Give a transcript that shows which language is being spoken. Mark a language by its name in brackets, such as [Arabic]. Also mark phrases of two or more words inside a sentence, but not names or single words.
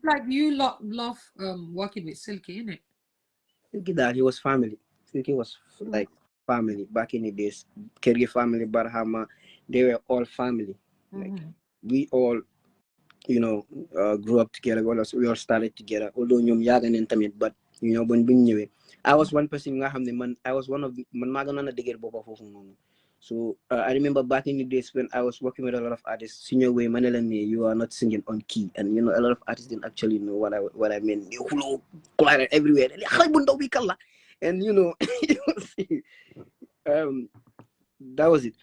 [English] Like you love working with Silky, innit? Silky that he was family. Silky was like family back in the days. Kerry family, Barhama, they were all family. Like we all, you know, grew up together. We all started together. [Wolof] Although ñoom yàgg nañ tamit, [English] but you know, [Wolof] buñ ñëwee, [English] I was one person [Wolof] nga xam ne man [English] I was one of [Wolof] man maa gënoon a dëgër boppa foofu noonu. [English] So I remember back in the days when I was working with a lot of artists, senior way, Manelani, you are not singing on key, and you know a lot of artists didn't actually know what I meant. They hullo, choir everywhere, and you know, um, that was it.